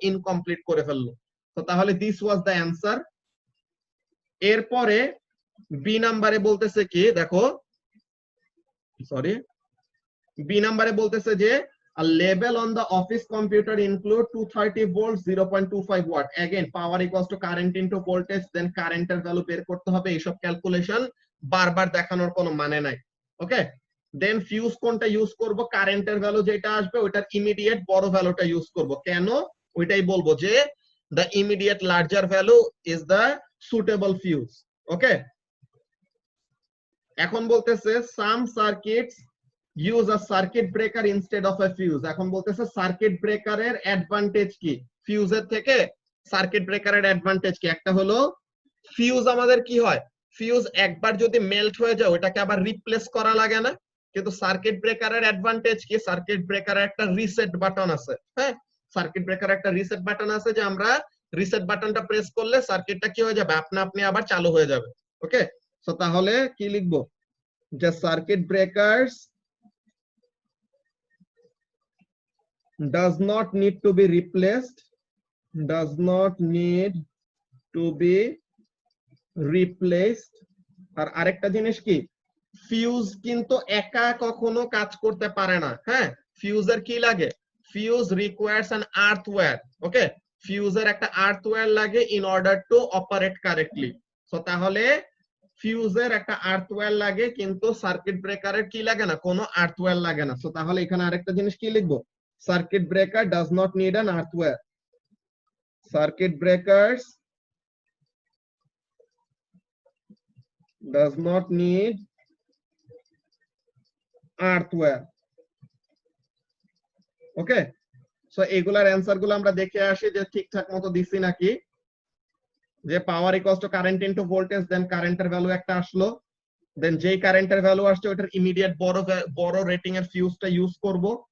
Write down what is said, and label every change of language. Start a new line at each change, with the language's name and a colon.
Bangla: Incomplete করে ফেললো। তো তাহলে
English: This was the answer.
Bangla: এরপরে বি নাম্বারে বলতেছে কি দেখো, সরি, বি নাম্বারে বলতেছে যে
English: a label on the office computer include 230 volts 0.25 watt. Again power equals to current into voltage, then current
Bangla: এর ভ্যালু বের করতে হবে। এইসব ক্যালকুলেশন বারবার দেখানোর কোনো মানে নাই। ওকে, দেন ফিউজ কোনটা ইউজ করব? কারেন্টের ভ্যালু যেটা আসবে ওইটার ইমিডিয়েট বড় ভ্যালুটা ইউজ করব। কেন? ওইটাই বলবো যে
English: the immediate larger value is the suitable fuse.
Bangla: ওকে, এখন বলতেছে
English: some circuits use a circuit breaker instead of a fuse.
Bangla: এখন বলতেছে সার্কিট ব্রেকারের অ্যাডভান্টেজ কি, ফিউজের থেকে সার্কিট ব্রেকারের অ্যাডভান্টেজ কি। একটা হলো ফিউজ আমাদের কি হয়, ফিউজ একবার যদি মেল্ট হয়ে যায় ওটাকে আবার রিপ্লেস করা লাগে না। কিন্তু সার্কিট ব্রেকারের অ্যাডভান্টেজ কি, সার্কিট ব্রেকারের একটা রিসেট বাটন আছে। হ্যাঁ, সার্কিট ব্রেকারের একটা রিসেট বাটন আছে, যে আমরা রিসেট বাটনটা প্রেস করলে সার্কিটটা কি হয়ে যাবে, আপনা আপনি আবার চালু হয়ে যাবে। ওকে, সো তাহলে কি লিখবো, যে circuit breakers
English: does not need to be replaced,
Bangla: does not need to be replaced। আর আরেকটা জিনিস কি, ফিউজ কিন্তু একা কখনো কাজ করতে পারে না। হ্যাঁ, ফিউজের কি লাগে, ফিউজ রিকোয়ার্স অ্যান আর্থওয়্যার। ওকে, ফিউজের একটা আর্থওয়্যার লাগে in order to operate correctly. So তাহলে ফিউজের একটা আর্থওয়্যার লাগে, কিন্তু সার্কিট ব্রেকারের কি লাগে না, কোনো আর্থওয়্যার লাগে না। সো তাহলে এখানে আরেকটা জিনিস কি লিখবো, circuit breaker does not need an আর্থওয়্যার।
English: Circuit breakers does not need earthware।
Bangla: Okay, so এগুলার অ্যানসার গুলো আমরা দেখে আসি যে ঠিকঠাক মতো দিছি নাকি। যে পাওয়ার equals to current into voltage, দেন কারেন্টের ভ্যালু একটা আসলো, দেন যেই কারেন্টের ভ্যালু আসছে ওটার ইমিডিয়েট বড় রেটিং এর ফিউজটা ইউজ করব।